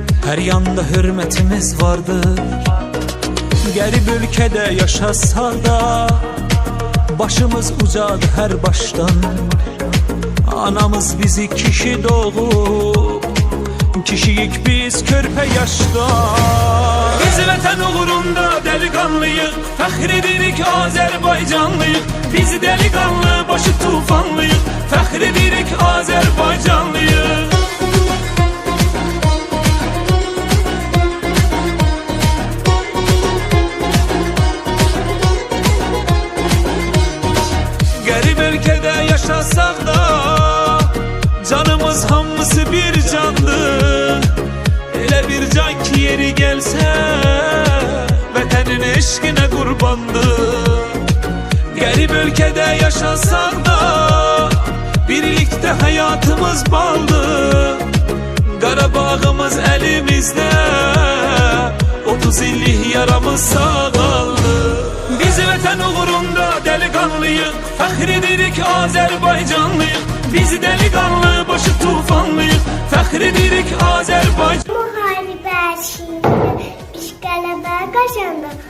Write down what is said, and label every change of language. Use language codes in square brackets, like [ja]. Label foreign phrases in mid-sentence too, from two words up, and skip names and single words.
[tr] Her yanda hürmetimiz vardır. Garip ülkede yaşasak da başımız ucadı her baştan. Anamız bizi kişi doğup kişiyik biz körpe yaşta. [az] Biz vətən uğrunda delikanlıyıq, fəxr edirik Azərbaycanlıyıq. Biz delikanlı başı tufanlıyıq, fəxr edirik Azərbaycanlıyıq. [tr] Garip ülkede yaşasak da canımız hamısı bir candır. [az] Elə bir can ki [tr] yeri gelse [az] vətənin eşqinə qurbandır. [tr] Garip ülkede yaşasak da birlikte hayatımız baldır. [az] Qarabağımız elimizde, 30 illik yaramız sağaldı. Biz vətən uğrunda delikanlıyıq, fəxr edirik Azərbaycanlıyıq. Biz delikanlı başı tufanlıyıq, fəxr edirik Azərbaycan. Müharibə şiiri, biz qələbə qazandıq.